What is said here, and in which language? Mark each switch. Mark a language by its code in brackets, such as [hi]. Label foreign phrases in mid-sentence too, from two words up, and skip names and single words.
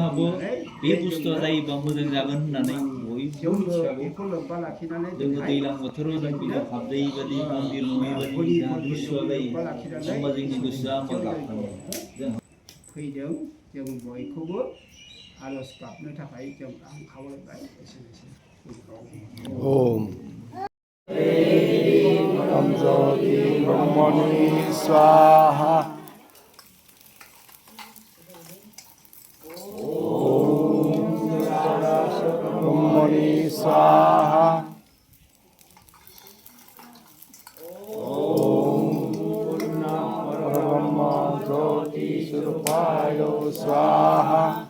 [brx] बे बुस्थुआ जायोबा मोजां जागोन होननानै बयबो मिथिखागौ बेखौ लोब्बा लाखिनानै जोङो दैज्लां बोथोराव जों बिदिनो हाबदै बायदि मन्दिर नङै बायदि जोंहा निस्सय जायो होमबा जोंनि गोसोआ मोजां फैदों जों बयखौबो आरज गाबनो थाखाय जों आं खावलायबाय एसेनोसै [sa] ओम ज्योति ब्रह्मणि स्वाहा ब्रह्मणि स्वाहा परब्रह्म ज्योति स्वरूपाय स्वाहा